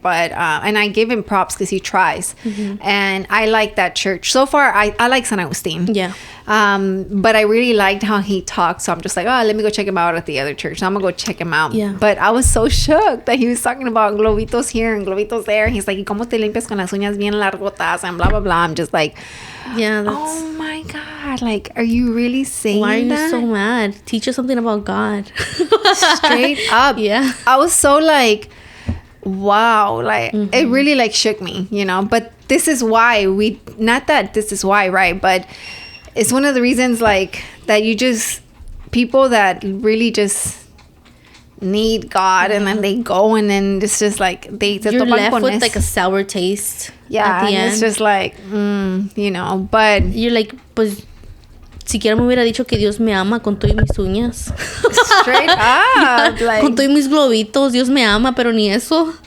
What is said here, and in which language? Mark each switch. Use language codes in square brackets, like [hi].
[en] But and I give him props because he tries, and I like that church so far. I like San Agustin. Yeah. But I really liked how he talked, so I'm just like, oh, let me go check him out at the other church. So I'm gonna go check him out. Yeah. But I was so shocked that he was talking about globitos here and globitos there. [es] He's like, ¿y cómo te limpias con las uñas bien largotas [en] and blah blah blah. I'm just like, yeah. That's, oh my god, like, are you really saying that? why are you so mad? Teach us something about God. Straight up. Yeah. I was so like, wow, like it really like shook me, you know. But this is why not that this is why, right? But it's one of the reasons like that you just people that really just need God and then they go and then it's just like you're left with like a sour taste. Yeah, at the end. It's just like you know, but you're like, [es] pues siquiera me hubiera dicho que Dios me ama con todo y mis uñas. [en] Straight up, like [es] con todo y mis globitos, Dios me ama, pero ni eso.